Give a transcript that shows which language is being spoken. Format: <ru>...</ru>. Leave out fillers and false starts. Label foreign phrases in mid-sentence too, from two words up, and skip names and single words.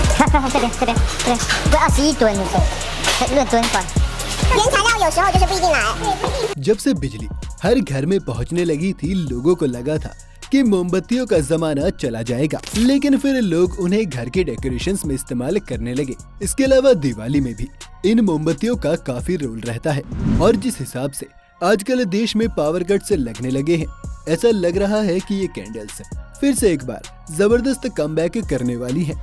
<zh>看这边，不要21吨，论吨换。原材料有时候就是不一定来。</zh> <hi>जब से बिजली हर घर में पहुंचने लगी थी, लोगों को लगा था कि मोमबत्तियों का जमाना चला जाएगा, लेकिन फिर लोग उन्हें घर के डेकोरेशंस में इस्तेमाल करने लगे। इसके अलावा दिवाली में भी इन मोमबत्तियों का काफी रोल रहता है और जिस हिसाब से आजकल देश में</hi> <en>power cut</en> <hi>लगने लगे हैं, ऐसा लग रहा है कि ये कैंडल्स फिर से एक बार जबरदस्त कमबैक करने वाली है।</hi>